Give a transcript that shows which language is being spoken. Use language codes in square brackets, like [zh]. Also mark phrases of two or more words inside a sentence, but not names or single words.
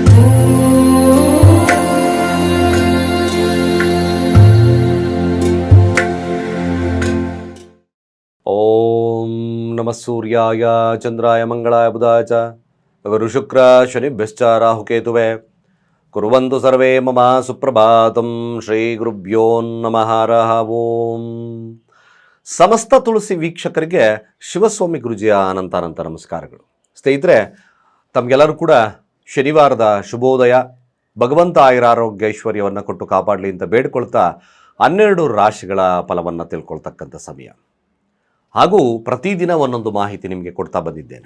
[sa] ಓಂ ನಮಃ ಸೂರ್ಯಾಯ ಚಂದ್ರಾಯ ಮಂಗಳಾಯ ಬುಧಾಯ ಚ ಗುರು ಶುಕ್ರ ಶನಿಭ್ಯಶ್ಚ ರಾಹುಕೇತುವೆ ಕುರ್ವಂತು ಸರ್ವೇ ಮಮ ಸುಪ್ರಭಾತಂ ಶ್ರೀ ಗುರುಭ್ಯೋ ನಮಃ ಹರಃ ಓಂ. [kn] ಸಮಸ್ತ ತುಳಸಿ ವೀಕ್ಷಕರಿಗೆ ಶಿವಸ್ವಾಮಿ ಗುರುಜಿಯ ಅನಂತ ನಮಸ್ಕಾರಗಳು. ಸ್ನೇಹಿತರೆ, ತಮಗೆಲ್ಲರೂ ಕೂಡ ಶನಿವಾರದ ಶುಭೋದಯ, ಭಗವಂತ ಆಯುರಾರೋಗ್ಯ ಐಶ್ವರ್ಯವನ್ನು ಕೊಟ್ಟು ಕಾಪಾಡಲಿ ಅಂತ ಬೇಡ್ಕೊಳ್ತಾ 12 ರಾಶಿಗಳ ಫಲವನ್ನು ತಿಳ್ಕೊಳ್ತಕ್ಕಂಥ ಸಮಯ. ಹಾಗೂ ಪ್ರತಿದಿನ ಒಂದೊಂದು ಮಾಹಿತಿ ನಿಮಗೆ ಕೊಡ್ತಾ ಬಂದಿದ್ದೇನೆ.